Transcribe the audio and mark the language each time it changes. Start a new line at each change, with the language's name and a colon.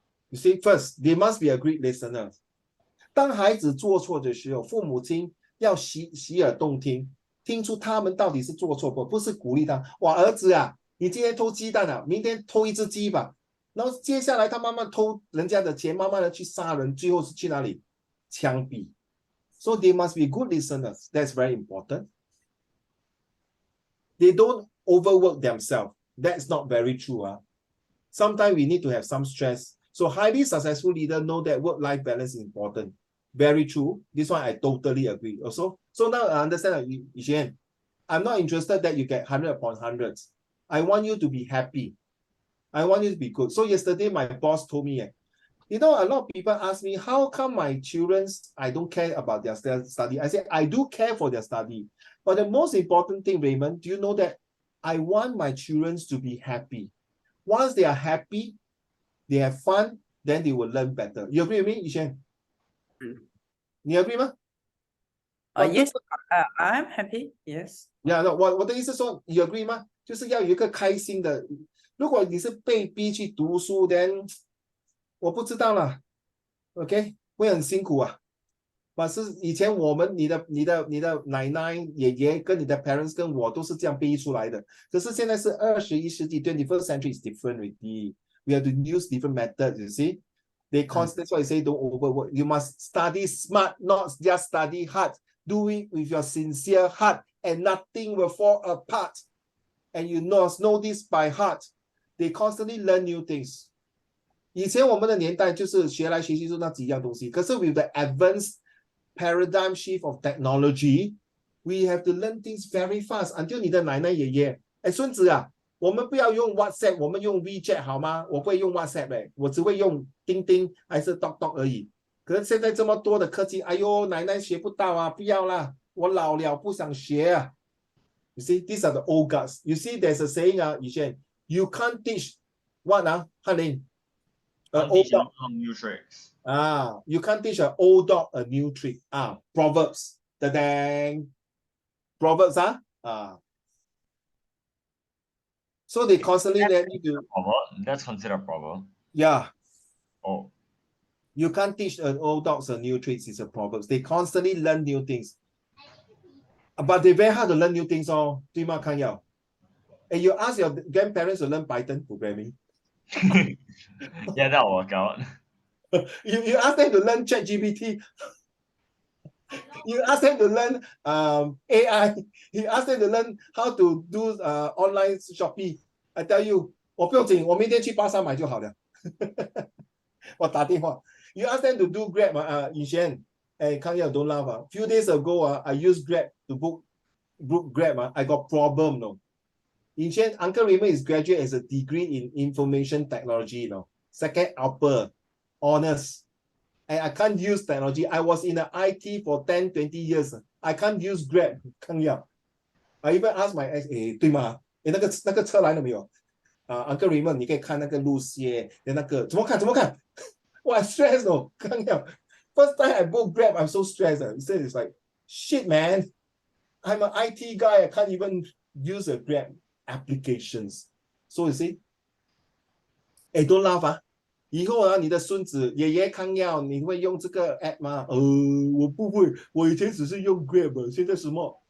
English: You see, first, they must be a great listener.
Chinese: 当孩子做错的时候，父母亲要洗耳动听，听出他们到底是做错不是鼓励他。哇，儿子啊，你今天偷鸡蛋啊，明天偷一只鸡吧。然后接下来他慢慢偷人家的钱，慢慢的去杀人，最后是去哪里？枪毙。
English: So they must be good listeners. That's very important. They don't overwork themselves. That's not very true. Sometimes we need to have some stress. So highly successful leaders know that work-life balance is important. Very true. This one I totally agree also. So now I understand, Yixuan, I'm not interested that you get 100 upon 100. I want you to be happy. I want you to be good. So yesterday my boss told me, you know, a lot of people ask me, how come my children, I don't care about their study? I said, I do care for their study. But the most important thing, Raymond, do you know that I want my children to be happy? Once they are happy, they have fun, then they will learn better. You agree with me, Yixuan? You agree 吗？ Yes, I'm happy. Yes. Yeah, no,
Chinese: 我的意思说
English: ，you agree 吗？
Chinese: 就是要有一个开心的。如果你是被逼去读书 ，then 我不知道啦 ，OK， 会很辛苦啊。但是以前你的奶奶、爷爷跟你的 parents 跟我都是这样逼出来的。可是现在是21世纪
English: ，21st century is different already. We have to use different methods. You see, they constantly that's why I say don't overwork. You must study smart, not just study hard. Do it with your sincere heart, and nothing will fall apart. And you know this by heart. They constantly learn new things.
Chinese: 以前我们的年代就是学来学去就那几样东西，
English: 可是 with the advanced paradigm shift of technology, we have to learn things very fast.
Chinese: Until 你的奶奶爷爷，哎，孙子啊，我们不要用 WhatsApp， 我们用 WeChat 好吗？我不会用 WhatsApp 我只会用钉钉还是 Talk 而已。可是现在这么多的科技，哎呦，奶奶学不到啊，不要啦，我老了不想学啊。
English: You see, these are the old guys. You see, there's a saying, Yixuan, you can't teach what, Hanlin? Can't old teach a dog. new tricks. You can't teach an old dog a new trick. Proverbs. Da-dang. Proverbs, so they constantly let you do. Proverb? That's considered a proverb. Yeah. Oh. You can't teach an old dogs a new tricks. It's a proverbs. They constantly learn new things. But they very hard to learn new things. Oh, and you ask your grandparents to learn Python programming. Yeah, that'll work out. You ask them to learn ChatGPT. You ask them to learn AI. You ask them to learn how to do online Shopee. I tell you,
Chinese: 我不用紧，我明天去巴沙买就好了。我打电话。
English: You ask them to do Grab 以前 come here, don't laugh Few days ago I used Grab to book Grab I got problem no. 以前 Uncle Raymond is graduate as a degree in information technology second upper honors. And I can't use technology. I was in the IT for 10, 20 years. I can't use Grab. I even asked my ex,
Chinese: 对吗？那个车来了没有？Uncle Raymond， 你可以看那个路线，那个怎么看？
English: 哇 stress no，
Chinese: 看到
English: First time I book Grab, I'm so stressed. He said it's like, shit man, I'm an IT guy. I can't even use a Grab applications. So you see, don't laugh
Chinese: 以后你的孙子爷爷看要你会用这个 app 吗？我不会，我以前只是用 Grab， 现在什么？